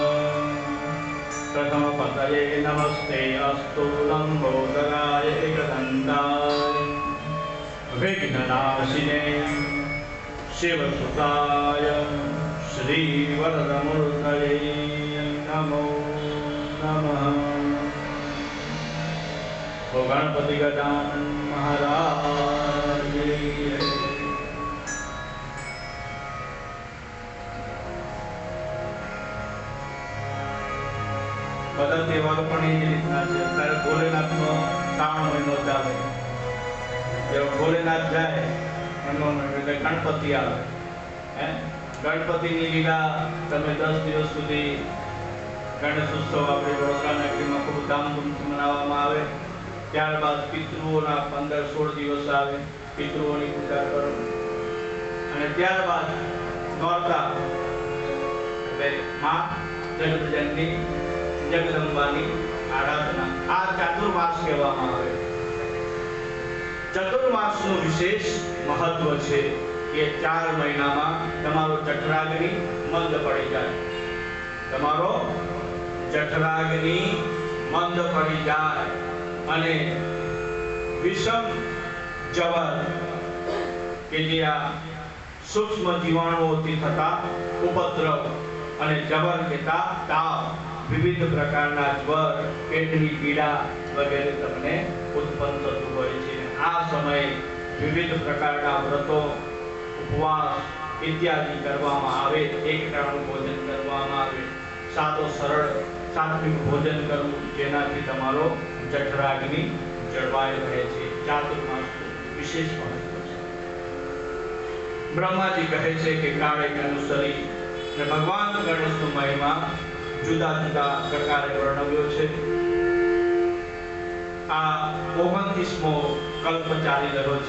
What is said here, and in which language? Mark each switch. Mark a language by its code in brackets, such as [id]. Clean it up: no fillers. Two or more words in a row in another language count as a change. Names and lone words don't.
[sa] प्रथमपतये नमस्ते अस्तु लम्बोदराय एकदन्ताय विघ्ननाशिने शिवसुताय श्रीवरदमूर्तये नमो नमः। [hi] ओ गणपति गजानन महाराज की जय। [gu] બધા તહેવારો પણ એ રીતના છે. ત્યારે ભોલેનાથનો શ્રાવણ મહિનો ચાલે, જેવો ભોલેનાથ જાય એમનો એટલે ગણપતિ આવે. ગણપતિની લીલા તમે 10 દિવસ સુધી ગણેશ ઉત્સવ આપણે વડોદરા નગરીમાં ખૂબ ધામધૂમથી મનાવવામાં આવે. ત્યારબાદ પિતૃઓના 15-16 દિવસ આવે, પિતૃઓની પૂજા કરો અને ત્યારબાદ નોરતા એટલે મા જગતજનની જગદંબાની આરાધના આ ચાતુર્માસ કહેવામાં આવે। चतुर्मासનું વિશેષ મહત્વ છે કે 4 મહિનામાં તમારો જઠરાગ્નિ મંદ પડી જાય, તમારો જઠરાગ્નિ મંદ પડી જાય અને વિષમ જવર કે જે આ સૂક્ષ્મ જીવાણુઓથી થતા ઉપદ્રવ અને જવર કહેતા તાવ, વિવિધ પ્રકારના જ્વર, પેટની પીડા વગેરે તમને ઉત્પન્ન થતું હોય છે। આ સમય વિવિધ પ્રકારના વ્રતો, ઉપવાસ ઇત્યાદિ કરવામાં આવે। એક ટાણું ભોજન કરવામાં આવે, સાદો સરળ સાત્વિક ભોજન કરવું, જેનાથી તમારો જઠરાગ્નિ જળવાઈ રહે છે। चातुर्मास વિશેષ મહત્વ છે. બ્રહ્માજી કહે છે કે કાળે અનુસરી ને ભગવાન ગણેશનો મહિમા જુદા જુદા પ્રકારે વર્ણવ્યો છે. આ 29મો કલ્પ ચાલી રહ્યો છે.